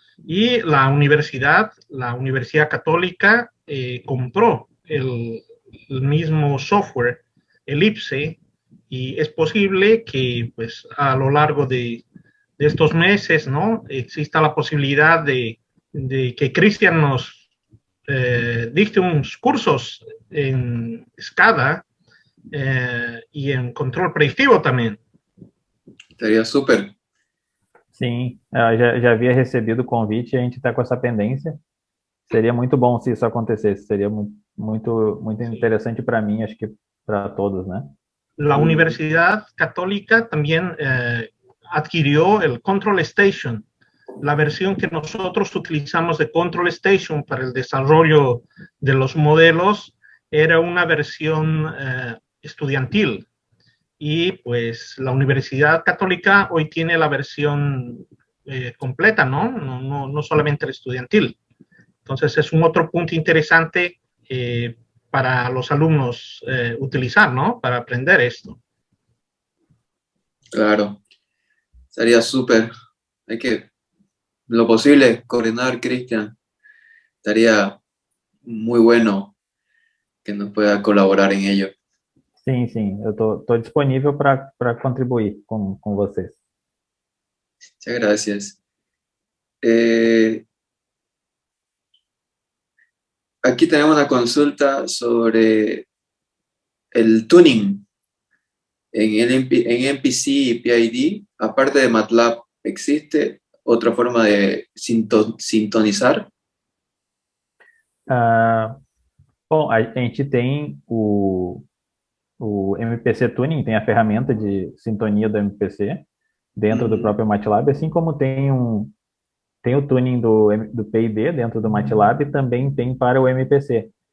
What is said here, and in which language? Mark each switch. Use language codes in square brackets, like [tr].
[es] Y la Universidad Católica compró el mismo software, Ellipse, y es posible que pues a lo largo de estos meses, ¿no? Exista la posibilidad de que Cristian nos dicte unos cursos en SCADA y en control predictivo también. [pt] Estaria super. Sim, eu já havia recebido o convite e a gente está com essa pendência. Seria muito bom se isso acontecesse. Seria muito interessante para mim, acho que para todos, né? [es] La Universidad Católica también adquirió el Control Station. La versión que nosotros utilizamos de Control Station para el desarrollo de los modelos era una versión estudiantil. Y pues la Universidad Católica hoy tiene la versión completa, ¿no? No solamente el estudiantil. Entonces es un otro punto interesante para los alumnos utilizar, ¿no? Para aprender esto. Claro, sería súper. Hay que, lo posible, coordinar, Cristian. Estaría muy bueno que nos pueda colaborar en ello. [pt] Sim, eu tô disponível para contribuir com vocês. [es] Muchas gracias. Aquí tenemos una consulta sobre el tuning en MPC y PID. Aparte de MATLAB, ¿existe otra forma de sintonizar? [pt] Bom, a gente tem o MPC Tuning, tem a ferramenta de sintonia do MPC dentro do próprio MATLAB, assim como tem o tuning do PID dentro do MATLAB e também tem para o MPC.